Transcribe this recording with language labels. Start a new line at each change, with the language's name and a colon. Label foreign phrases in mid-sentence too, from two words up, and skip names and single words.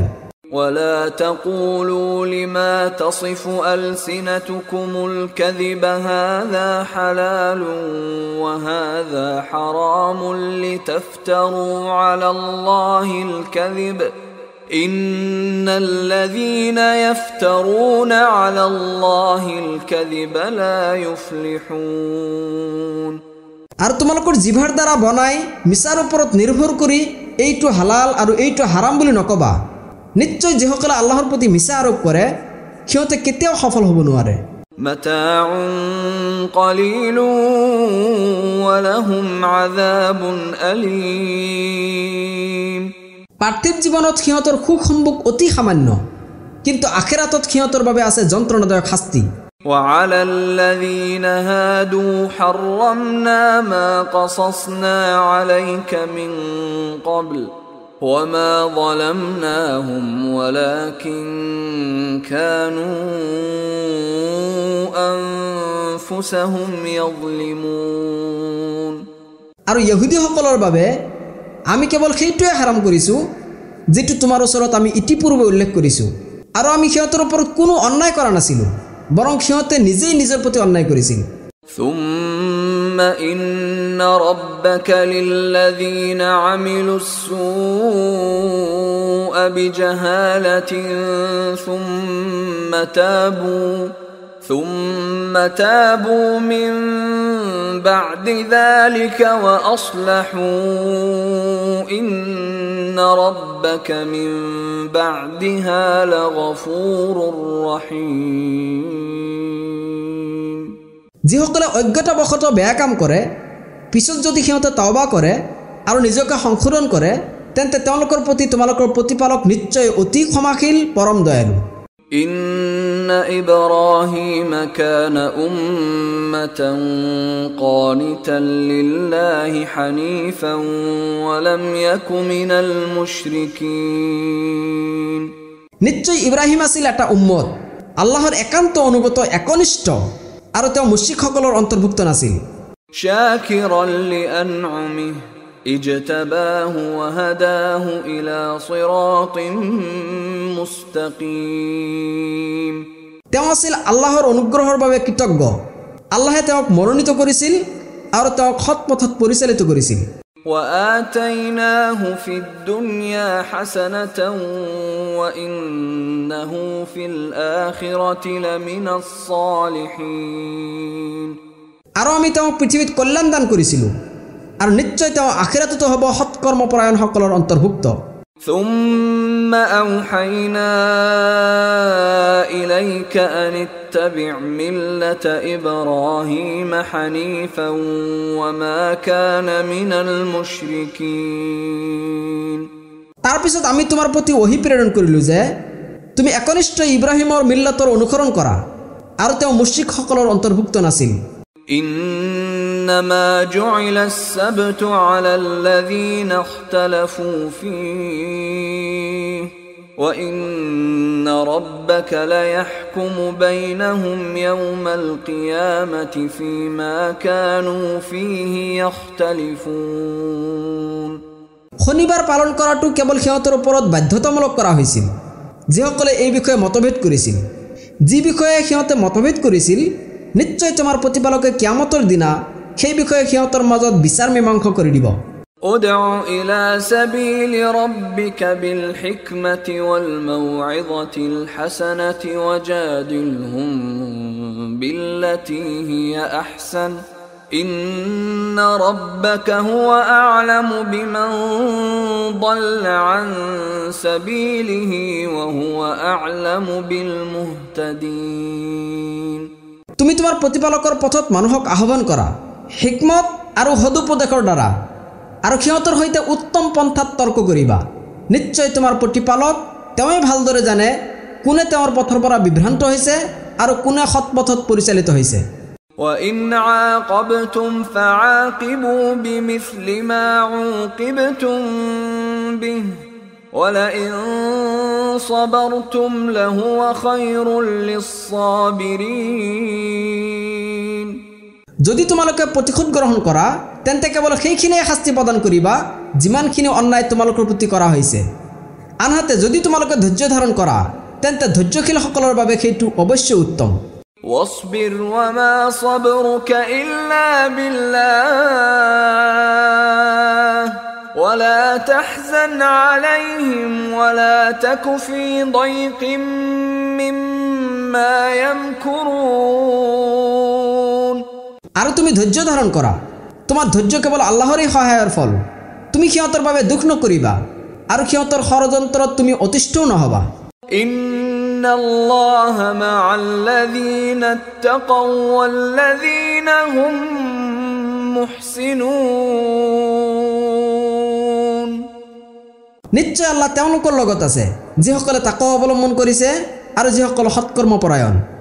Arabic: ولا تقولوا لما تصف ألسنتكم الكذب هذا حلال وهذا حرام لتفتروا على الله الكذب إن الذين يفترون على الله الكذب لا يفلحون
Assamese: আৰু তোমালোকৰ জিভাৰ দ্বাৰা বনাই মিছাৰ ওপৰত নিৰ্ভৰ কৰি এইটো হালাল আৰু এইটো হাৰাম বুলি নকবা নিশ্চয় যিসকলে আল্লাহৰ প্ৰতি মিছা আৰোপ কৰে সিহঁতে কেতিয়াও সফল হ'ব নোৱাৰে
Arabic: متاع قليل ولهم عذاب أليم
Assamese: পাৰ্থিৱ জীৱনত সিহঁতৰ সুখ সম্ভোগ অতি সামান্য কিন্তু আখিৰাতত সিহঁতৰ বাবে আছে যন্ত্ৰণাদায়ক শাস্তি
Arabic: وعلى الذين هادوا حرمنا ما قصصنا عليك من قبل وما ظلمناهم ولكن كانوا أنفسهم يظلمون
Assamese: আৰু ইহুদীসকলৰ বাবে আমি কেৱল সেইটোৱে হাৰাম কৰিছো যেটো তোমাৰ ওচৰত আমি ইতিপূৰ্বে উল্লেখ কৰিছো আৰু আমি সিহঁতৰ ওপৰত কোনো অন্যায় কৰা নাছিলো বৰং সিহঁতে নিজেই নিজৰ প্ৰতি অন্যায় কৰিছিল
Arabic: ثم إن ربك للذين عملوا السوء بجهالة ثم تابوا من بعد ذلك وأصلحوا إن ربك من بعدها لغفور رحيم
Assamese: যিসকলে অজ্ঞতাবশতঃ বেয়া কাম কৰে পিছত যদি সিহঁতে তওবা কৰে আৰু নিজকে সংশোধন কৰে তেন্তে তেওঁলোকৰ প্ৰতি তোমালোকৰ প্ৰতিপালক নিশ্চয় অতি ক্ষমাশীল পৰম দয়ালু
Arabic: إن إبراهيم كان أمة قانتا لله حنيفا ولم يك من المشركين
Assamese: নিশ্চয় ইব্ৰাহিম আছিল এটা উম্মত আল্লাহৰ একান্ত অনুগত একনিষ্ঠ আৰু তেওঁ মুশৰিকসকলৰ অন্তৰ্ভুক্ত নাছিল
Arabic: شاكرا لأنعمه اجتباه وهداه إلى صراط مستقيم
Assamese: তেওঁ আছিল আল্লাহৰ অনুগ্ৰহৰ বাবে কৃতজ্ঞ আল্লাহে তেওঁক মনোনীত কৰিছিল আৰু তেওঁক সৎ পথত পৰিচালিত কৰিছিল
Arabic: وآتيناه في الدنيا حسنة وإنه في الآخرة لمن الصالحين
Assamese: আৰু আমি তেওঁক পৃথিৱীত কল্যাণ দান কৰিছিলোঁ আৰু নিশ্চয় তেওঁ আখিৰাততো হ'ব সৎকৰ্মপৰায়ণসকলৰ অন্তৰ্ভুক্ত
Arabic: ثم أوحينا إليك أن اتبع ملة إبراهيم حنيفا وما كان من المشركين
Assamese: তাৰপিছত আমি তোমাৰ প্ৰতি ওহী প্ৰেৰণ কৰিলোঁ যে তুমি একনিষ্ঠ ইব্ৰাহিমৰ মিল্লাতৰ অনুসৰণ কৰা আৰু তেওঁ মুশ্ৰিকসকলৰ অন্তৰ্ভুক্ত নাছিল
Arabic: إنما جعل السبت على الذين اختلفوا فيه وإن ربك ليحكم بينهم يوم القيامة فيما كانوا فيه يختلفون
Assamese: শনিবাৰ পালন কৰাটো কেৱল সিহঁতৰ ওপৰত বাধ্যতামূলক কৰা হৈছিল যিসকলে এই বিষয়ে মতভেদ কৰিছিল যি বিষয়ে সিহঁতে মতভেদ কৰিছিল নিশ্চয় তোমাৰ প্ৰতিপালকে কিয়ামতৰ দিনা সেই বিষয়ে সিহঁতৰ মাজত বিচাৰ মীমাংসা কৰি দিব
Arabic: ادع إلى سبيل ربك بالحكمة والموعظة الحسنة وجادلهم بالتي هي أحسن إن ربك هو أعلم بمن ضل عن سبيله وهو أعلم بالمهتدين
Assamese: তুমি তোমাৰ প্ৰতিপালকৰ পথত মানুহক আহ্বান কৰা হিকমত আৰু সদুপদেশৰ দ্বাৰা আৰু সিহঁতৰ সৈতে উত্তম পন্থাত তৰ্ক কৰিবা নিশ্চয় তোমাৰ প্ৰতিপালক তেওঁই ভালদৰে জানে কোনে তেওঁৰ পথৰ পৰা বিভ্ৰান্ত হৈছে আৰু কোনে সৎপথত পৰিচালিত হৈছে
Arabic: وإن عاقبتم فعاقبوا بمثل ما عوقبتم به ولئن صبرتم لهو خير للصابرين
Assamese: যদি তোমালোকে প্ৰতিশোধ গ্ৰহণ কৰা তেন্তে কেৱল সেইখিনিয়ে শাস্তি প্ৰদান কৰিবা যিমানখিনি অন্যায় তোমালোকৰ প্ৰতি কৰা হৈছে আনহাতে যদি তোমালোকে ধৈৰ্য ধাৰণ কৰা তেন্তে ধৈৰ্যশীলসকলৰ বাবে সেইটো অৱশ্যই উত্তম
Arabic: واصبر وما صبرك إلا بالله ولا تحزن عليهم ولا تك في ضيق مما يمكرون
Assamese: আৰু তুমি ধৈৰ্য ধাৰণ কৰা তোমাৰ ধৈৰ্য কেৱল আল্লাহৰই সহায়ৰ ফল তুমি সিহঁতৰ বাবে দুখ নকৰিবা আৰু সিহঁতৰ ষড়যন্ত্ৰত তুমি অতিষ্ঠও নহবা
Arabic: إن الله مع الذين اتقوا والذين هم محسنون
Assamese: নিশ্চয় আল্লাহ তেওঁলোকৰ লগত আছে যিসকলে তাকৱা অৱলম্বন কৰিছে আৰু যিসকল সৎকৰ্মপৰায়ণ